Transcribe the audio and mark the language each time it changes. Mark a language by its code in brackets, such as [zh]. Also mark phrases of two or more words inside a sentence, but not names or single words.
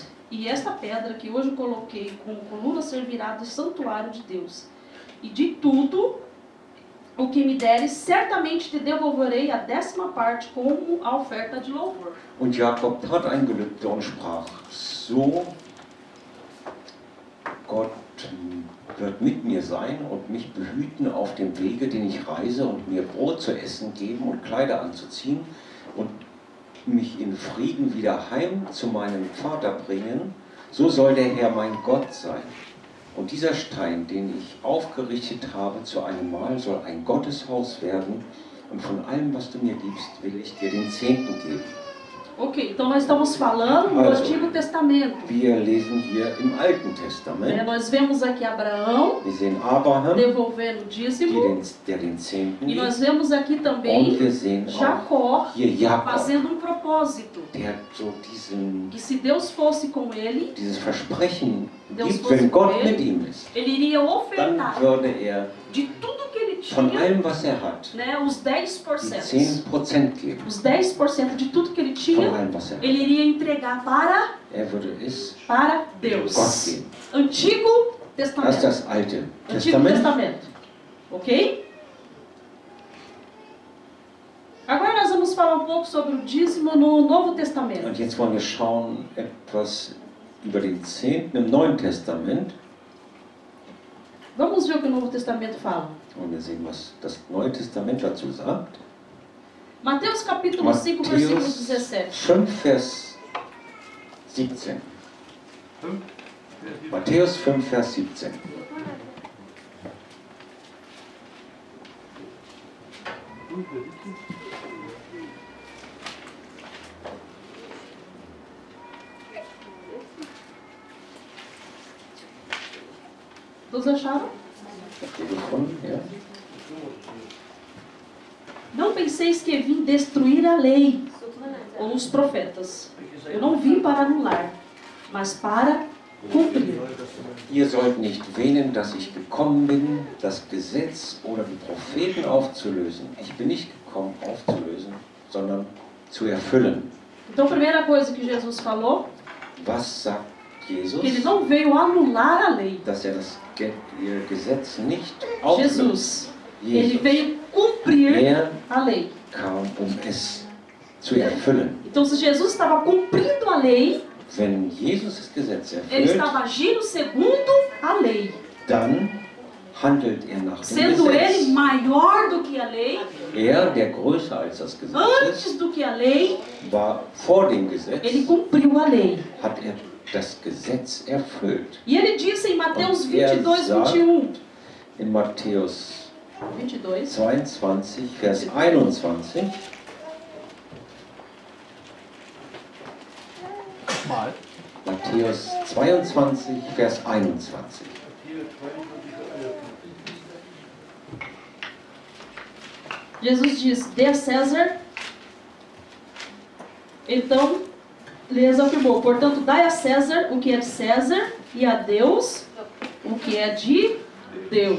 [pt] E esta pedra que hoje coloquei como coluna servirá de santuário de Deus. E de tudo o que me deres, certamente te devolverei a 10ª parte como a oferta de louvor. [de] Und Jakob tat ein Gelübde und sprach, so Gott wird mit mir sein und mich behüten auf dem Wege, den ich reise, und mir Brot zu essen geben und Kleider anzuziehen und mich in Frieden wieder heim zu meinem Vater bringen, so soll der Herr mein Gott sein. Und dieser Stein, den ich aufgerichtet habe zu einem Mahl, soll ein Gotteshaus werden, und von allem, was du mir gibst, will ich dir den Zehnten geben. [pt] Ok, então nós estamos falando do [de] Also, [pt] Antigo Testamento. [de] Wir lesen hier im Alten Testament. [pt] Nós vemos aqui Abraão [de] Wir sehen Abraham, [pt] devolvendo o dízimo. [de] der den Zehnten [pt] E [de] gibt. [pt] nós vemos aqui [de] Und [pt] também [de] wir sehen auch [pt] Jacó [de] hier Jakob, [pt] fazendo um propósito. [de] der so [pt] Que se Deus fosse com ele, [de] dieses Versprechen [pt] Deus [de] gibt, [pt] fosse [de] wenn [pt] com [de] Gott [pt] ele, [de] mit ihm ist. [pt] ele iria [de] Dann [pt] ofertar [de] würde er [pt] de tudo que ele [de] von [pt] tinha, [de] allem, was er hat, [pt] né, os die 10%. [de] 10% geben. [pt] Os 10% de tudo que ele [de] Von [pt] tinha, [de] allem, was er hat. [pt] ele iria entregar para [de] Er würde es Gott [pt] Deus. [de] geben. [pt] Antigo [de] Das ist [pt] Testamento. [de] das Alte [pt] Antigo [de] Testament. [pt] Testamento. Ok? Agora nós vamos falar um pouco sobre o dízimo no Novo Testamento. [de] Und jetzt wollen wir schauen etwas über den Zehnten im Neuen Testament. [pt] Vamos ver o que o Novo Testamento fala. [de] Und wir sehen, was das Neue Testament dazu sagt. [pt] Mateus capítulo 5, versículo [de] Matthäus [pt] 17. [de] 5, Vers 17. Matthäus 5, Vers 17. [pt] Todos acharam? [de] Habt ihr gefunden? Ja? [pt] Não penseis que vim destruir a lei ou os profetas. Eu não vim para anular, mas para cumprir. [de] Ihr sollt nicht wähnen, dass ich gekommen bin, das Gesetz oder die Propheten aufzulösen. Ich bin nicht gekommen, aufzulösen, sondern zu erfüllen. [pt] Então, a primeira coisa que Jesus falou, [de] Was sagt Jesus? [pt] que ele não veio anular a lei. [de] Dass er das Gesetz nicht auflöst. [pt] Jesus, ele [de] Jesus. [pt] veio cumprir [de] Er [pt] a lei. [de] kam, es zu erfüllen. [pt] Então, se Jesus estava cumprindo a lei, [de] Wenn Jesus das Gesetz [pt] ele [de] erfüllt, [pt] estava agindo segundo a lei. [de] dann handelt er nach dem [pt] Sendo ele [de] Gesetz. [pt] maior do que a lei, [de] Er, der größer als das Gesetz [pt] antes [de] ist, [pt] do que a lei, [de] war vor dem Gesetz, [pt] ele cumpriu a lei. [de] hat er das Gesetz erfüllt. [pt] E ele disse em Mateus [de] Und er [pt] 22, [de] sagt [pt] 21. [de] in Matthäus 22. 22, Vers 21, Mal. Matthäus 22, Vers 21. [pt] Jesus diz: dê a César. Então, Elias afirmou: portanto, dai a César o que é de César e a Deus o que é de Deus.